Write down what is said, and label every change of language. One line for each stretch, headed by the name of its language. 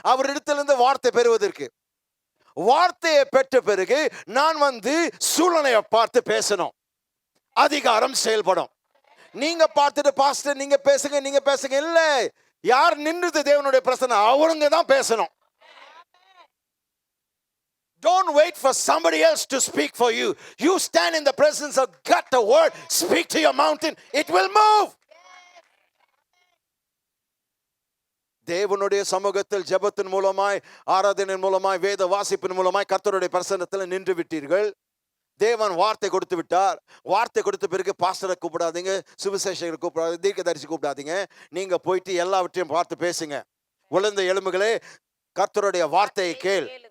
Tamil: அவரிடத்திலிருந்து வார்த்தை பெறுவதற்கு. வார்த்தையை பெற்ற பிறகு நான் சூழ்நிலையை பார்த்து பேசணும். அதிகாரம் செயல்படும். நீங்க பார்த்துட்டு பாஸ்டர் நீங்க பேசுங்க இல்ல. யார் நின்றது தேவனுடைய பிரசன்னம், அவருங்க தான் பேசணும்.
English: Don't wait for somebody else to speak for you. You stand in the presence of God, the word, speak to your mountain, it will move.
Tamil: தேவனுடைய சமூகத்தில் ஜெபத்தின் மூலமாய், ஆராதனையின் மூலமாய், வேத வாசிப்பின் மூலமாய் கர்த்தருடைய பிரசன்னத்தில் நின்று விட்டீர்கள். தேவன் வார்த்தை கொடுத்து விட்டார். வார்த்தை கொடுத்த பிறகு பாஸ்டரை கூப்பிடாதீங்க, சுவிசேஷகரை கூப்பிடாதீங்க, தீர்க்கதரிசி கூப்பிடாதீங்க. நீங்க போயிட்டு எல்லாவற்றையும் பார்த்து பேசுங்க. உலர்ந்த எலும்புகளே, கர்த்தருடைய வார்த்தையை கேள்.